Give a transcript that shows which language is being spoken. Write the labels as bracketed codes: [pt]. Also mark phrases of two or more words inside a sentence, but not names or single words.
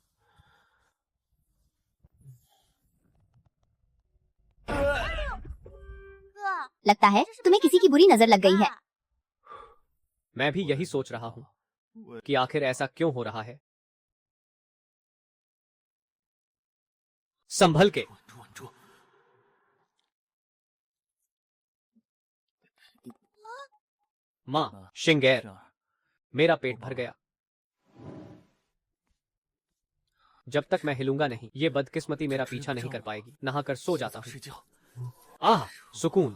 [hi] लगता है तुम्हें किसी की बुरी नजर लग गई है। मैं भी यही सोच रहा हूँ कि आखिर ऐसा क्यों हो रहा है। संभल के। [zh] 稳住，稳住， [hi] माँ शिंगैर, [zh] 这样， [hi] मेरा पेट भर गया। जब तक मैं हिलूंगा नहीं, ये बदकिस्मती मेरा पीछा नहीं कर पाएगी। नहाकर सो जाता हूँ। [zh] 睡觉。 [hi] आह, सुकून।